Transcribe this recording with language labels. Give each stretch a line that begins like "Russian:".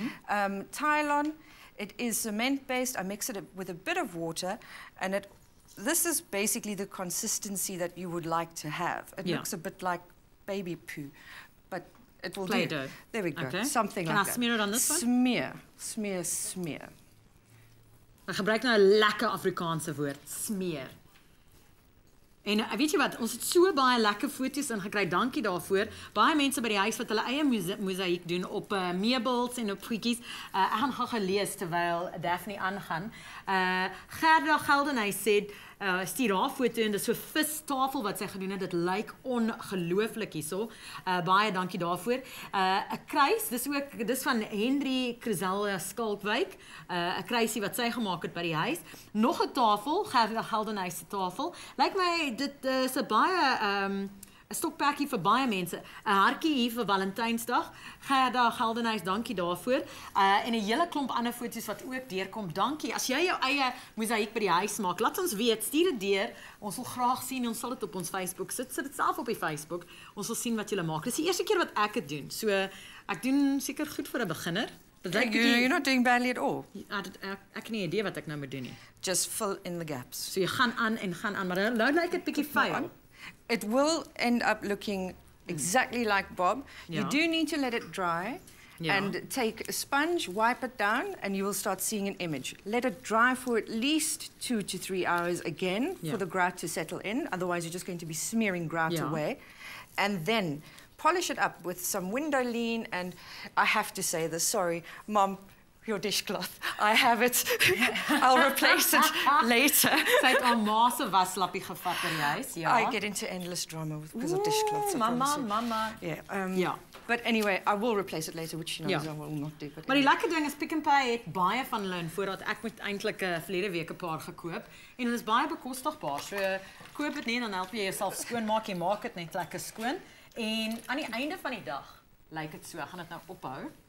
English: Tylon. It is cement-based. I mix it with a bit of water, and this is basically the consistency that you would like to have. It looks a bit like baby poo, but it will do. Play-Doh. There we go. Okay. Something like that. Can I smear it on this one? Smear, smeer, smeer.
Afrikaans: Ek gebruik nou 'n lekker Afrikaanse woord, smeer. En weet jy wat, ons het so baie lekker foto's ingekry, dankie daarvoor. Baie mense by die huis wat hulle eie mosaïek doen op meubels en op goedjies. Ek gaan gou lees terwyl Daphne aangaan. Gerda Geldenhuys sê, stuur haar foto en dis so 'n vistafel wat sy gedoen het. Dit lyk ongelooflik hierso. Baie dankie daarvoor. 'n Kruis, dis van Henry Crizel Skalkwyk. 'n Kruisie wat sy gemaak het by die huis. Nog 'n tafel, Gerda Geldenhuys se tafel. Lyk my dit is 'n baie 'n stokperdjie vir baie mense. 'n Hartjie hier vir Valentynsdag. Gerda Geldenhuys, dankie daarvoor. En 'n hele klomp ander foto's wat ook deurkom. Dankie. As jy jou eie mosaïek by die huis maak, laat ons weet, stuur dit deur. Ons wil graag sien. Ons sal dit op ons Facebook sit dit self op die Facebook. Ons wil sien wat julle maak. Dis die eerste keer wat ek dit doen. So ek doen seker goed vir 'n beginner.
English: You're not doing badly at all.
Afrikaans: Ek het nie idee wat ek nou moet doen nie.
English: Just fill in the gaps.
Afrikaans: So jy gaan aan en gaan aan, maar nou lyk dit bietjie vuil.
English: It will end up looking exactly like bob. You do need to let it dry and take a sponge, wipe it down, and you will start seeing an image. Let it dry for at least 2 to 3 hours again for the grout to settle in. Otherwise, you're just going to be smearing grout away. And then polish it up with some window lean. And I have to say this, sorry, Mom, your dishcloth. I have it. I'll replace it later.
Afrikaans: Sy het al ma se waslappie gevat by die huis. Ja.
English: I get into endless drama because of dishcloths.
Afrikaans: Mama.
English: Yeah. But anyway, I will replace it later, which she knows I will not do. But
Afrikaans: maar die lekker ding is Pick n Pay het baie van hulle in voorraad. Ek moet eintlik verlede week 'n paar gekoop en dit is baie bekostigbaar. So koop dit net en dan help jy jouself skoonmaak. Jy maak dit net lekker skoon. En aan die einde van die dag lyk dit so. Ek gaan dit nou ophou.